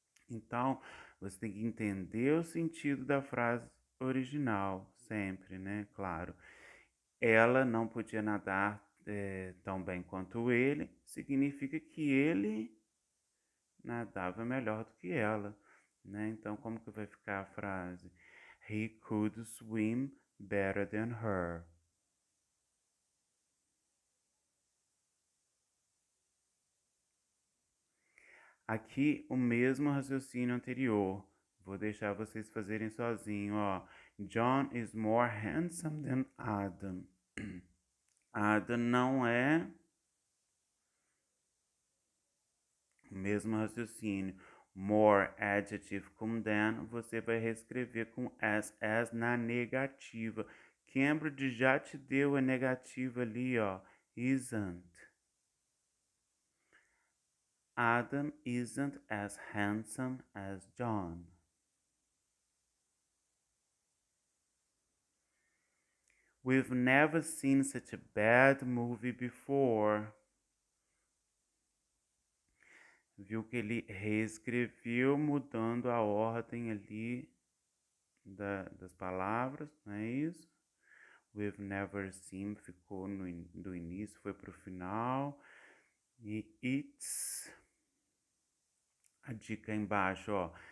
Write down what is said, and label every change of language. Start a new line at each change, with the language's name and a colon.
Portuguese: Então, você tem que entender o sentido da frase original, sempre, né? Claro. Ela não podia nadar tão bem quanto ele, significa que ele nadava melhor do que ela, né? Então, como que vai ficar a frase?
English: He could swim better than her.
Portuguese: Aqui, o mesmo raciocínio anterior. Vou deixar vocês fazerem sozinho, ó.
English: John is more handsome than Adam.
Portuguese: Adam não é o mesmo raciocínio. More adjective com than, você vai reescrever com as na negativa. Cambridge já te deu a negativa ali, ó. Isn't.
English: Adam isn't as handsome as John. We've never seen such a bad movie before.
Portuguese: Viu que ele reescreveu mudando a ordem ali das palavras, não é isso?
English: We've never seen
Portuguese: ficou do início, foi pro final. E it's. A dica embaixo, ó.